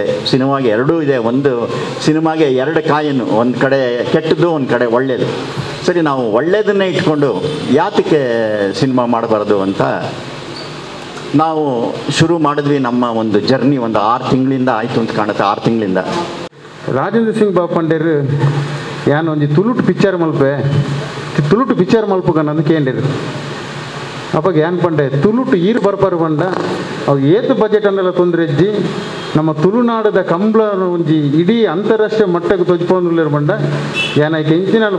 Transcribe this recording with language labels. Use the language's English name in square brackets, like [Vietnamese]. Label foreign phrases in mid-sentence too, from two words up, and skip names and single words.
[Kannada] ಸಿನಿಮಾಗೆ ಎರಡೂ ಇದೆ, ಒಂದು ಸಿನಿಮಾಗೆ 2 ಕಾಯಿನು, ಒಂದು ಕಡೆ ಕೆಟ್ಟದ್ದು, ಒಂದು ಕಡೆ ಒಳ್ಳೆಯದು. ಸರಿ, ನಾವು ಒಳ್ಳೆಯದನ್ನೇ ಇಟ್ಕೊಂಡು ಯಾತಕ್ಕೆ ಸಿನಿಮಾ ಮಾಡಬಾರ್ದು ಅಂತ ನಾವು ಶುರು ಮಾಡಿದ್ವಿ. ನಮ್ಮ ಒಂದು ಜರ್ನಿ ಒಂದು 6 ತಿಂಗಳಿಂದ ಆಯಿತು ಅಂತ ಕಾಣುತ್ತೆ. 6 ತಿಂಗಳಿಂದ [Tulu] ರಾಜೇಂದ್ರ ಸಿಂಗ್ ಬಾಬು ಪಂಡೇರು ಯಾನು ಒಂದು ತುಳುಟು ಪಿಕ್ಚರ್ ಮಲ್ಪುಗನ್ನಂದು ಕೇಳಿರು. ಅವಾಗ ಏನು ಪಂಡೆ ತುಳುಟು ಈರು ಬರ್ಬಾರು ಬಂಡ ಅವು ಏತು ಬಜೆಟ್ ಅನ್ನೆಲ್ಲ ತೊಂದರೆ ಇಜ್ಜಿ ನಮ್ಮ ತುಳುನಾಡದ ಕಂಬಳ ಒಂಜಿ ಇಡೀ ಅಂತಾರಾಷ್ಟ್ರೀಯ ಮಟ್ಟಕ್ಕೆ ತೊಜ್ಕೊಂಡಿರು ಬಂಡ ಏನಾಯ್ತು ಇಂಚಿನಲ್ಲಿ